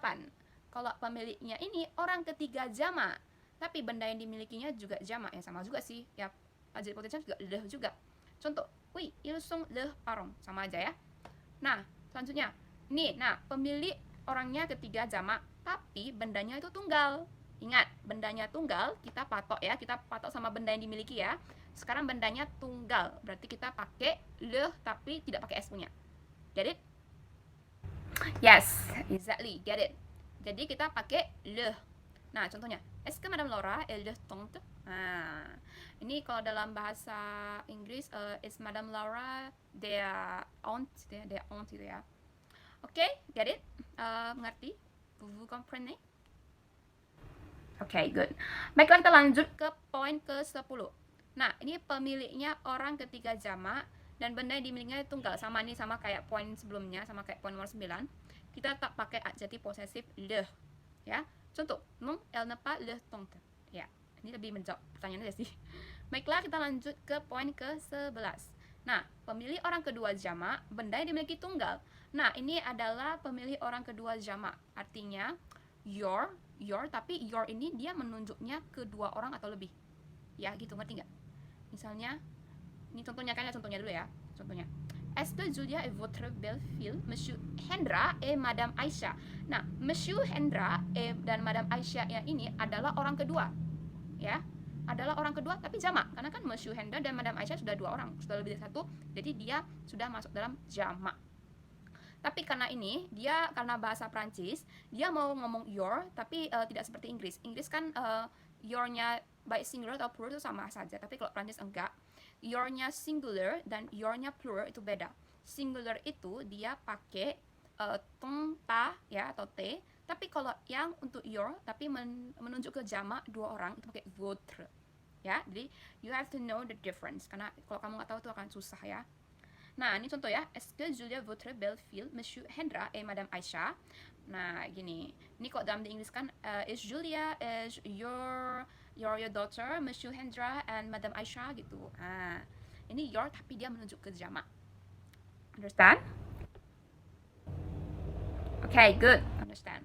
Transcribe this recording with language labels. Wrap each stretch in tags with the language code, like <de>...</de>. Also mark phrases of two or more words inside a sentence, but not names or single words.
<id>Kalau pemiliknya ini orang ketiga jamak, tapi benda yang dimilikinya juga jamak, ya sama juga sih. Ya, jadi potensial juga leh juga. Contoh,</id> <fr>oui, ils sont leurs parents,</fr> <id>sama aja ya. Nah, selanjutnya. Nih, nah, pemilik orangnya ketiga jamak, tapi bendanya itu tunggal. Ingat, bendanya tunggal, kita patok ya, kita patok sama benda yang dimiliki ya. Sekarang bendanya tunggal, berarti kita pakai le tapi tidak pakai s punya.</id> <en>Get it? Yes, exactly, get it.</en> <id>Jadi kita pakai le. Nah, contohnya,</id> <fr>est-ce que Madame Laura est leur tante?</fr> <id>Nah, ini kalau dalam bahasa Inggris,</id> <en>is Madame Laura their aunt</en> <id>gitu ya. Oke,</id> <en>get it?</en> <id>Mengerti?</id> <fr>Vous comprenez?</fr> <en>Oke, good.</en> <id>Baiklah, kita lanjut ke poin ke-10. Nah, ini pemiliknya orang ketiga jamak dan benda yang dimilikinya tunggal. Sama nih, sama kayak poin sebelumnya, sama kayak poin nomor 9. Kita tak pakai adjektif posesif le. Ya. Contoh,</id> <fr>non, elle n'est pas leur tante.</fr> <id>Ya, ini lebih menjawab pertanyaannya sih. Baiklah, kita lanjut ke poin ke-11. Nah, pemilih orang kedua jamak, benda yang dimiliki tunggal. Nah, ini adalah pemilih orang kedua jamak. Artinya, your, tapi your ini dia menunjuknya kedua orang atau lebih. Ya, gitu, ngerti nggak? Misalnya, ini contohnya kan ya, contohnya dulu ya. Contohnya,</id> <fr>est-ce que Julia est votre belle-fille, Monsieur Hendra et Madame Aisyah?</fr> <id>Nah, Monsieur Hendra dan Madame Aisyah yang ini adalah orang kedua. Ya, adalah orang kedua tapi jamak. Karena kan Monsieur Hendra dan Madame Aisyah sudah dua orang, sudah lebih dari satu. Jadi dia sudah masuk dalam jamak. Tapi karena ini, karena bahasa Prancis, dia mau ngomong your, tapi tidak seperti Inggris. Inggris kan your-nya baik singular atau plural itu sama saja. Tapi kalau Prancis enggak. Your-nya singular dan your-nya plural itu beda. Singular itu dia pakai</id> <fr>ton, ta,</fr> <id>ya, atau t. Tapi kalau yang untuk your, tapi menunjuk ke jamak dua orang, itu pakai votre.</id> <en>Ya, jadi you have to know the difference.</en> <id>Karena kalau kamu nggak tahu itu akan susah ya. Nah, ini contoh ya.</id> <fr>Est-ce que Julia votre belle-fille, Monsieur Hendra et Madame Aisyah?</fr> <id>Nah, gini. Ini kok dalam di Inggris kan,</id> <en>is Julia, is your daughter, Monsieur Hendra and Madame Aisyah gitu.</en> <id>Nah, ini your tapi dia menunjuk ke jamak.</id> <en>Understand? Okay, good. Understand.</en>